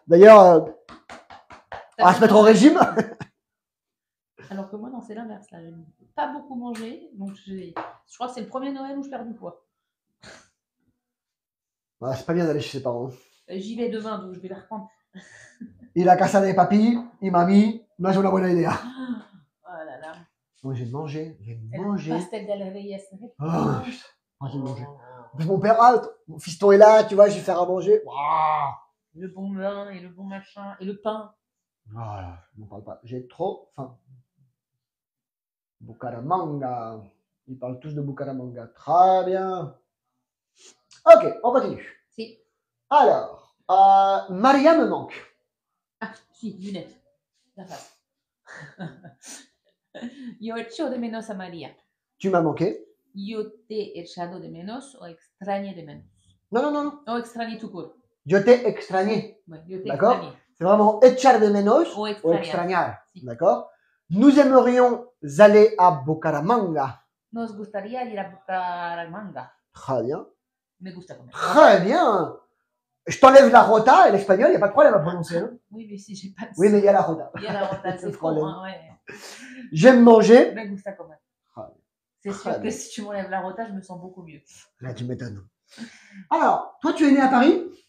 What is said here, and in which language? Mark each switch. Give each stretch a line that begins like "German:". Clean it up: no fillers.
French: D'ailleurs, on va se mettre au régime. Alors que moi, non, c'est l'inverse. Là, j'aime pas beaucoup manger. Donc, je crois que c'est le premier Noël où je perds du poids. Ah, c'est pas bien d'aller chez ses parents. J'y vais demain, donc je vais les reprendre.
Spanish: Y la casa de papi y mami no es una buena idea.
French: Oh là là. Moi, j'ai mangé. Pastel de la vieillesse. Oh, putain. J'ai mangé. En plus, mon père, mon fiston est là, tu vois, je vais faire à manger. Wow. Le bon vin et le bon machin. Et le pain. Voilà, je m'en parle pas. J'ai trop faim. Bucaramanga. Ils parlent tous de Bucaramanga. Très bien. Ok, on continue.
Spanish: Si.
French: Alors, Maria me manque. Ah, si, lunettes. La face.
Spanish: Yo echo de menos a María.
French: Tu m'as manqué.
Spanish: Yo te he echado de menos o extrañé de menos.
French: Non.
Spanish: O extrañé
French: tout court.
Spanish: Yo te extrañé.
French: Ouais,
Spanish: yo te
French: D'accord.
Spanish: extrañé.
French: C'est vraiment
Spanish: echar de menos O extrañar. Si.
French: D'accord. Nous aimerions aller à Bucaramanga.
Spanish: Nos gustaría ir a Bucaramanga.
French: Très bien.
Spanish: Me gusta comer.
French: Très bien. Je t'enlève la rota et l'espagnol, il n'y a pas de problème à prononcer. Hein. Oui, mais si j'ai pas de... Oui, mais il y a la rota. Il y a la rota, c'est trop, hein, ouais. J'aime manger.
Spanish: Me gusta comer.
French: Ah, C'est sûr que si tu m'enlèves la rota, je me sens beaucoup mieux. Là, tu m'étonnes. Alors, toi, tu es né à Paris?